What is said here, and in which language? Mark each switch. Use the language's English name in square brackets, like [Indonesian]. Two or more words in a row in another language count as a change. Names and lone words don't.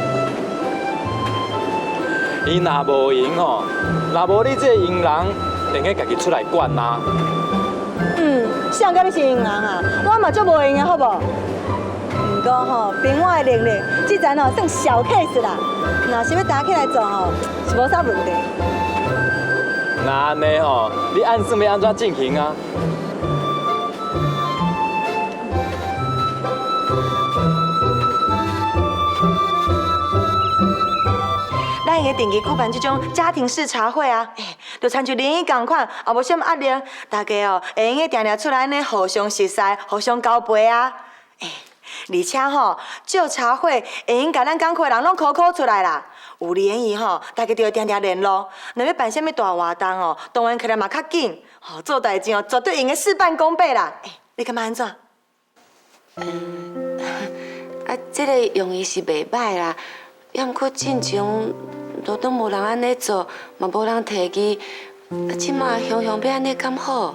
[Min Nan Chinese] 伊若无闲吼，若无你这闲人，应该家己出来管啦。谁甲你是闲人啊？我嘛足无闲啊，好无？不过吼，凭我的能力，这阵吼算小 case 啦。若是要打起来做吼，是无啥问题。那安尼吼，你按算要安怎进行啊？咱会定期举办这种家庭式茶会啊，就参像联谊同款，也无什么压力，大家哦会用个定定出来呢，互相熟悉，互相交陪啊。而且吼，做茶会会用甲咱港口的人拢 call 出来啦。有联谊吼，大家就会定定联络。若要办什么大活动哦，当然起来嘛较紧。吼，做代志哦，绝对用个事半功倍啦。你感觉安怎？这个用意是袂歹啦，要毋过进前都都无人安尼做，嘛无人提议，即马雄雄要安尼敢好？